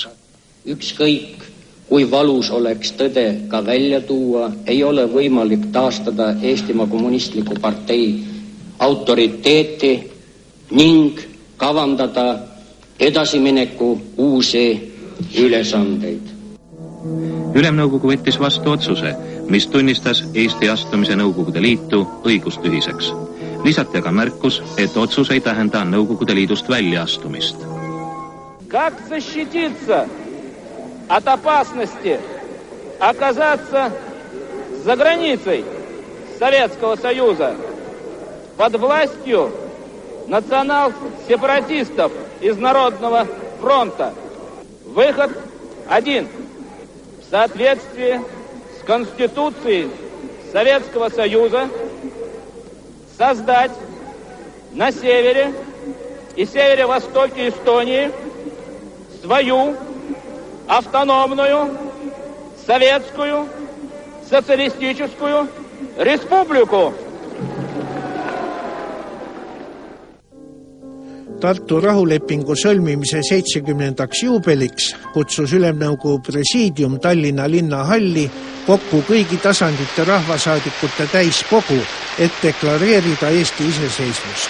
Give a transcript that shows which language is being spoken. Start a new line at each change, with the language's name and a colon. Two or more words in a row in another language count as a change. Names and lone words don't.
Estonian: Ükskõik, kui valus oleks tõde ka välja tuua, ei ole võimalik taastada Eestimaa kommunistliku partei autoriteeti ning kavandada edasimineku uusi ülesandeid. Ülemnõukogu võttis vastu otsuse, mis tunnistas Eesti astumise Nõukogude Liitu õigustühiseks. Lisati aga märkus, et otsus ei tähenda Nõukogude Liidust väljaastumist.
Russian: Как защититься от опасности оказаться за границей Советского Союза под властью национал-сепаратистов из Народного фронта. Выход один. В соответствии с Конституцией Советского Союза создать на севере и северо-востоке Эстонии свою автономную советскую социалистическую республику.
Estonian: Tartu rahulepingu sõlmimise 70. juubeliks kutsus Ülemnõukogu presiidium Tallinna linnahalli kokku kõigi tasandite rahvasaadikute täiskogu, et deklareerida Eesti iseseisvust.